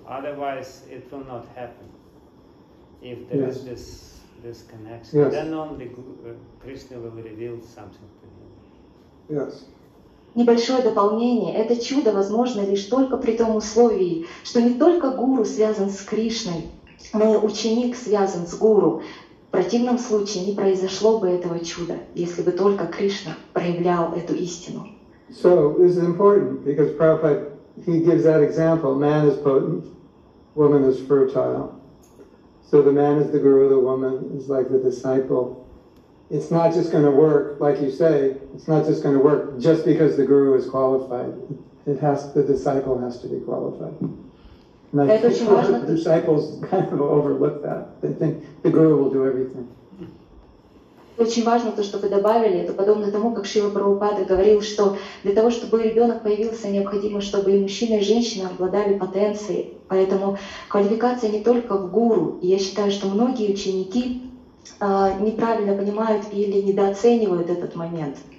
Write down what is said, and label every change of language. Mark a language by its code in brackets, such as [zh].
[en] Otherwise, it will not happen. If there is this connection, then only Krishna will reveal something to him. Yes. [ru] Небольшое дополнение. Это чудо возможно лишь только при том условии, что не только Гуру связан с Кришной, но и ученик связан с Гуру. В противном случае не произошло бы этого чуда, если бы только Кришна проявлял эту истину. [en] So this is important because Prabhupada, he gives that example. Man is potent, woman is fertile. So the man is the guru, the woman is like the disciple. It's not just going to work, like you say, it's not just going to work just because the guru is qualified. The disciple has to be qualified. And I think the disciples kind of overlook that. They think the guru will do everything. [ru] Очень важно то, что вы добавили, это подобно тому, как Шрила Прабхупада говорил, что для того, чтобы ребенок появился, необходимо, чтобы и мужчина, и женщина обладали потенцией. Поэтому квалификация не только в гуру. И я считаю, что многие ученики неправильно понимают или недооценивают этот момент.